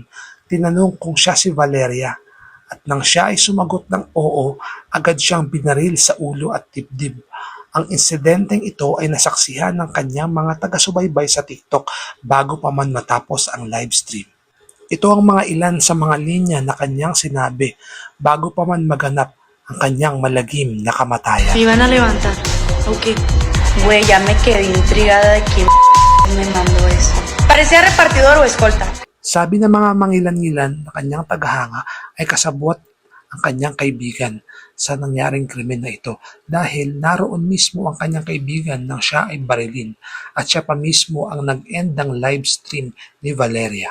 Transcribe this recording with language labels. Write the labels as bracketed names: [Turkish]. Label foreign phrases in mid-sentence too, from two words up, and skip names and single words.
[Filipino] Tinanong kung siya si Valeria at nang siya ay sumagot ng oo, agad siyang binaril sa ulo at dibdib. Ang insidenteng ito ay nasaksihan ng kanyang mga taga-subaybay sa TikTok bago pa man matapos ang livestream. Ito ang mga ilan sa mga linya na kanyang sinabi bago pa man maganap ang kanyang malagim na kamatayan. [Spanish] Me iban a levantar. Ok. Güey, ya me quedé intrigada de quién me mandó eso. Parecía repartidor o escolta. [Filipino] Sabi ng mga mangilan-ngilan na kanyang tagahanga ay kasabwat ang kanyang kaibigan sa nangyaring krimen na ito dahil naroon mismo ang kanyang kaibigan nang siya ay barilin at siya pa mismo ang nag-end ng livestream ni Valeria.